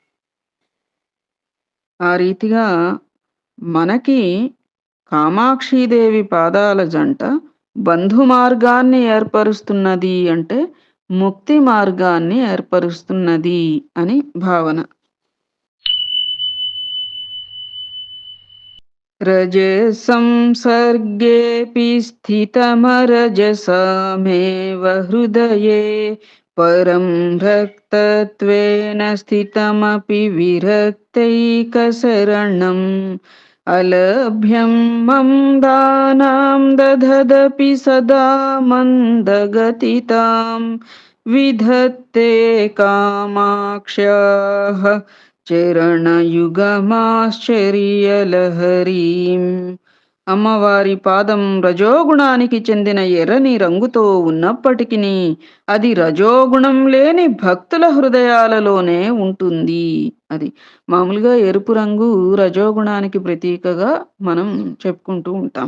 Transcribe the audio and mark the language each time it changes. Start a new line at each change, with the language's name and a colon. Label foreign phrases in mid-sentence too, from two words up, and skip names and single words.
Telugu: ఆ రీతిగా మనకి కామాక్షీదేవి పాదాల జంట బంధు మార్గాన్ని ఏర్పరుస్తున్నది అంటే, ముక్తి మార్గాన్ని ఏర్పరుస్తున్నది అని భావన.
Sanskrit: रजसंसर्गेऽपि स्थितमरजसामेव हृदये परं रक्तत्वेन स्थितमपि विरक्तैकशरणम् अलभ्यं मम दानां दधदपि सदा मन्दगतितां विधत्ते कामाक्ष्याः చరణయుగమాశ్చర్యలహరీం.
Telugu: అమ్మవారి పాదం రజోగుణానికి చెందిన ఎర్రని రంగుతో ఉన్నప్పటికిని అది రజోగుణం లేని భక్తుల హృదయాలలోనే ఉంటుంది. అది మామూలుగా ఎరుపు రంగు రజోగుణానికి ప్రతీకగా మనం చెప్పుకుంటూ ఉంటాం.